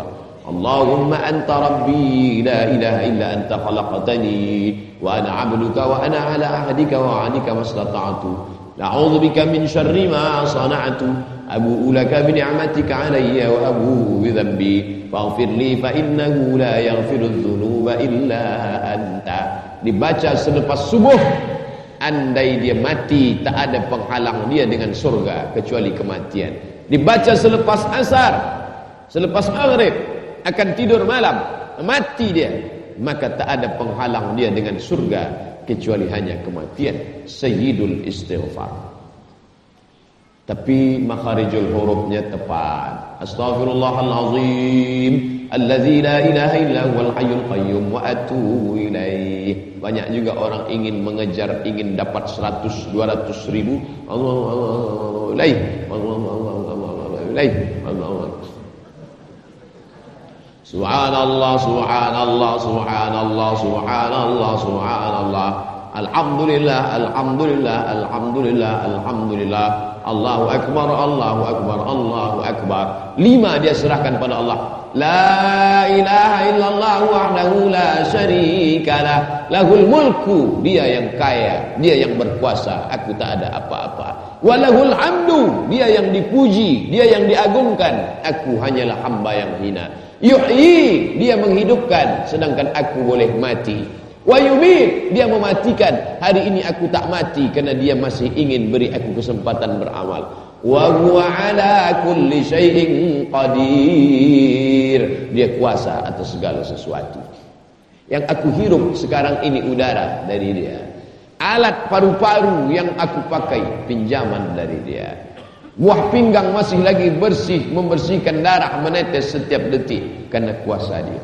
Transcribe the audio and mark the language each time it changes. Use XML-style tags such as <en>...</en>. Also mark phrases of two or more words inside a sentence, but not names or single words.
<ar>اللهم أنت ربي لا إله إلا أنت خلقتني وأنا عبدك وأنا على عهدك ووعدك ما استطعت. أعوذ بك من شر ما صنعت أبوء لك بنعمتك علي وأبوء بذنبي فاغفر لي فإنه لا يغفر الذنوب إلا أنت.</ar> <ms>Dibaca selepas subuh. Andai dia mati, tak ada penghalang dia dengan surga kecuali kematian. Dibaca selepas asar, selepas maghrib, akan tidur malam, mati dia, maka tak ada penghalang dia dengan surga kecuali hanya kematian.</ms> <ar>سيد الاستغفار.</ar> <ms>Tapi makharijul hurufnya tepat.</ms> <ar>أستغفر الله العظيم الذي لا إله إلا هو الحي القيوم وأتوب إليه.</ar> <ms>Banyak juga orang ingin mengejar, ingin dapat 100, 200 ribu.</ms> <ar>الله سبحان الله سبحان الله سبحان الله سبحان الله سبحان الله. الحمد لله الحمد لله الحمد لله الحمد لله. الله أكبر الله أكبر الله أكبر.</ar> <ms>5 dia serahkan pada Allah.</ms> <ar>لا إله إلا الله وحده لا شريك له له الملك,</ar> <ms>dia yang kaya, dia yang berkuasa, aku tak ada apa-apa.</ms> <ar>وله الحمد,</ar> <ms>dia yang dipuji, dia yang diagungkan, aku hanyalah hamba yang hina. Yuhyi, dia menghidupkan, sedangkan aku boleh mati.</ms> <ar>ويميت,</ar> <ms>dia mematikan. Hari ini aku tak mati karena dia masih ingin beri aku kesempatan beramal.</ms> <ar>وهو على كل شيء قدير,</ar> <ms>dia kuasa atas segala sesuatu. Yang aku hirup sekarang ini udara dari dia. Alat paru-paru yang aku pakai pinjaman dari dia. Buah pinggang masih lagi bersih, membersihkan darah menetes setiap detik karena kuasa dia.</ms>